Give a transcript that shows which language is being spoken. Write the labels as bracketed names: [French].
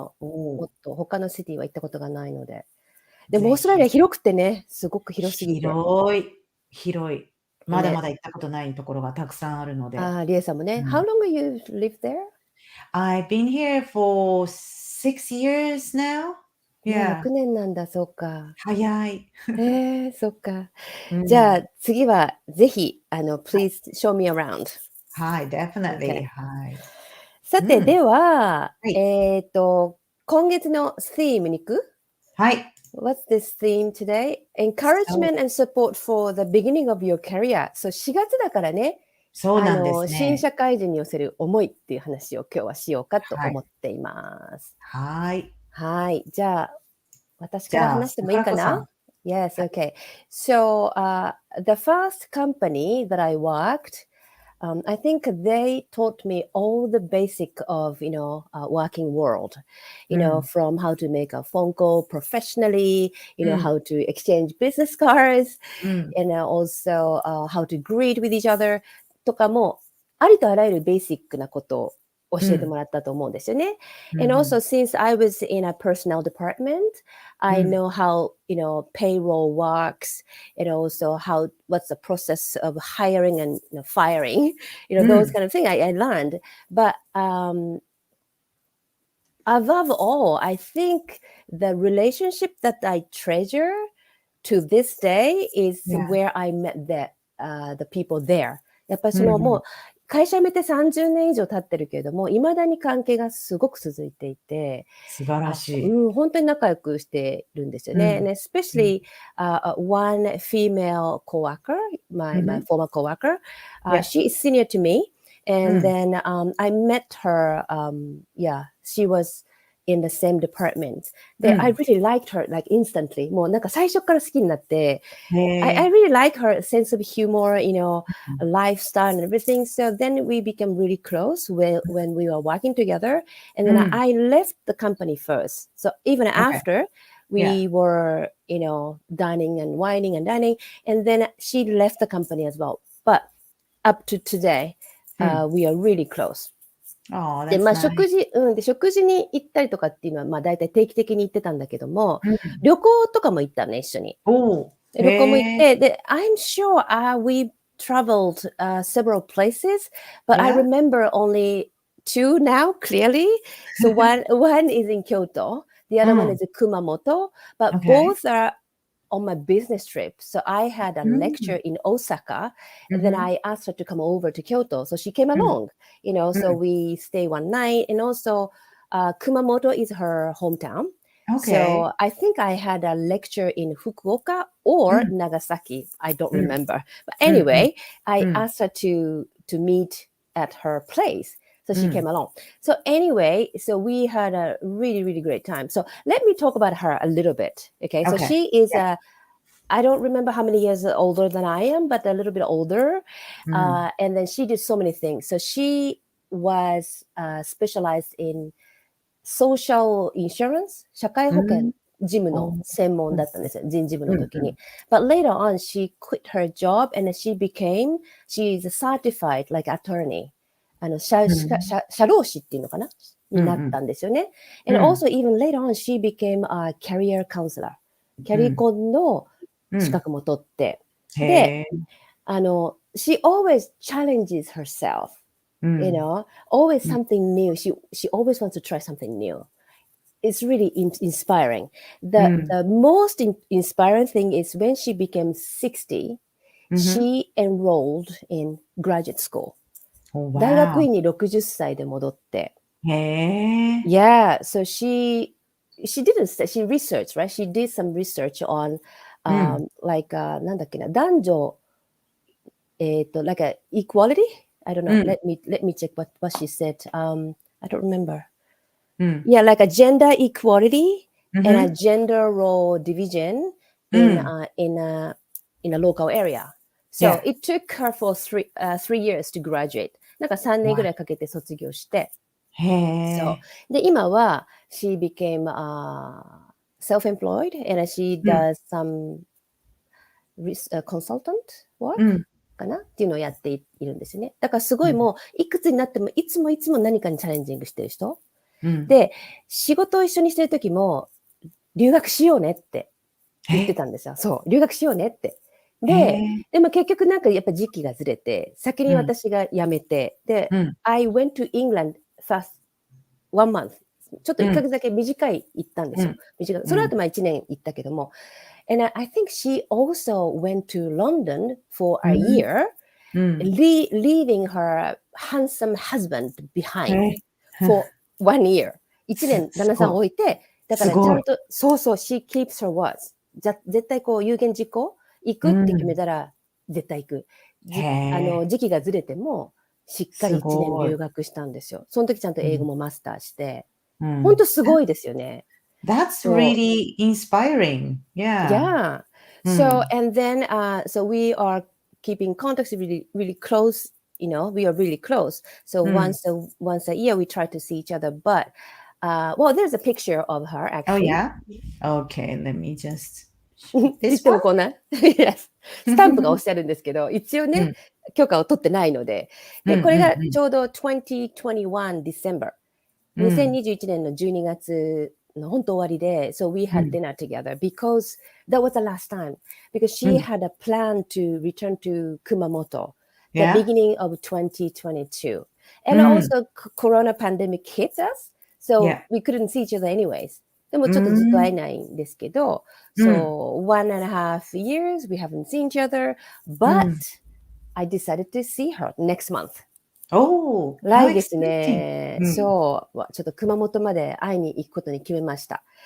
[Japanese] もっと他のシティは行ったことがないので。でもオーストラリア広くてね、すごく広すぎて。広い。まだまだ行ったことないところがたくさんあるので。リエさんもね。 [English] How long have you lived there? I've been here for 6 years now. Yeah. [Japanese] 6年なんだ、そうか。早い。そっか。じゃあ次はぜひ、 [English] please show me around. [Japanese] はい、 [English] definitely. [Japanese] はい。さて、では、今月の theme に行く？はい。 [English] What's this theme today? Encouragement and support for the beginning of your career. [Japanese] そう、4月だからね。そうなんですね。新社会人に寄せる思いっていう話を今日はしようかと思っています。はい。はい。じゃあ、私から話してもいいかな？ [English] Yes, okay. So, the first company that I worked, I think they taught me all the basic of, working world, from how to make a phone call professionally, how to exchange business cards, and also how to greet with each other [Japanese] とかも、ありとあらゆるベーシックなことを教えてもらったと思うんですよね。 [English] And [Japanese] うん [English] also, since I was in a personnel department, I know how, payroll works, and also what's the process of hiring and firing, those kind of things I learned. But above all, I think the relationship that I treasure to this day is Yeah. where I met the people there. [Japanese] やっぱりうんうんもう会社辞めて30年以上経ってるけれども、いまだに関係がすごく続いていて、素晴らしい。本当に仲良くしてるんですよね。 [English] And especially one female coworker, my former coworker, Yeah. she is senior to me. And then I met her, she was in the same department. I really liked her like instantly. [Japanese] もうなんか最初から好きになって、 [English] I really like her sense of humor, lifestyle and everything. So then we became really close when we were working together. And then I left the company first. So even after we were, dining and wining and dining, and then she left the company as well. But up to today, we are really close. Oh, [Japanese] で、 [English] that's [Japanese] まあ [English] nice. [Japanese] 食事に行ったりとかっていうのは、まあ大体定期的に行ってたんだけども、旅行とかも行ったね、一緒に。おー。旅行も行って、で、 [English] I'm sure we traveled several places, but I Yeah. remember only two now clearly. So one is in Kyoto, the other one is in Kumamoto, but Okay. both are on my business trip. So I had a lecture in Osaka, and then I asked her to come over to Kyoto. So she came along, so we stay one night. And also, Kumamoto is her hometown. Okay. So I think I had a lecture in Fukuoka or Nagasaki. I don't remember. But anyway, I asked her to meet at her place. So she came along. So anyway, so we had a really, really great time. So let me talk about her a little bit. Okay. So she is I don't remember how many years older than I am, but a little bit older. And then she did so many things. So she was specialized in social insurance, [Japanese] 社会保険事務の専門だったんですよ、人事部の時に。 [English] But later on, she quit her job and she's a certified like attorney. [Japanese] 社労士っていうのかなになったんですよね。 [English] And also even later on, she became a career counselor. [Japanese] キャリコンの資格も取って。 [English] で、she always challenges herself. Always something new. She always wants to try something new. It's really inspiring. The most inspiring thing is when she became 60, she enrolled in graduate school. [Japanese] 大学院に60歳で戻って。 [English] Yeah, so she didn't stay, she researched, right? She did some research on like [Japanese] なんだっけな、男女 [English] like a equality? I don't know. Let me check what she said. I don't remember. Yeah, like a gender equality and a gender role division in a local area. So it took her for 3 years to graduate. [Japanese] なんか3年ぐらいかけて卒業して。そう。で、今は [English] she became self-employed and she does some consultant work. [Japanese] かなっていうのをやっているんですよね。だからすごいもういくつになってもいつも何かにチャレンジングしてる人。で、仕事を一緒にしてる時も留学しようねって言ってたんですよ。そう、留学しようねって。でも結局なんかやっぱ時期がずれて、先に私が辞めて、で、 [English] I went to England first 1 month。 [Japanese] ちょっと1ヶ月だけ短い行ったんですよ。その後1年行ったけども。 [English] And I think she also went to London for a year, leaving her handsome husband behind for 1 year. [Japanese] 1年旦那さんを置いて、だからちゃんと、そうそう、 [English] she keeps her words. [Japanese] 絶対こう有言実行行くって決めたら絶対行く。時期がずれてもしっかり1年留学したんですよ。その時ちゃんと英語もマスターして。本当すごいですよね。 [English] That's really inspiring. Yeah. So, and then, so we are keeping contacts really, really close. We are really close. So once a year, we try to see each other. But, well, there's a picture of her actually. Oh, yeah? Okay, let me just... This one? Yes. [Japanese] スタンプが押してあるんですけど、一応ね、許可を取ってないので。で、これがちょうど2021 December。 2021年の12月の本当終わりで、 [English] so we had dinner together because that was the last time. Because she had a plan to return to Kumamoto the beginning of 2022. And also Corona pandemic hit us, so we couldn't see each other anyways. [Japanese] でもちょっとずっと会えないんですけど、 [English] so 1.5 years we haven't seen each other, but I decided to see her next month. [Japanese] 来月ね、そう、ちょっと熊本まで会いに行くことに決めました。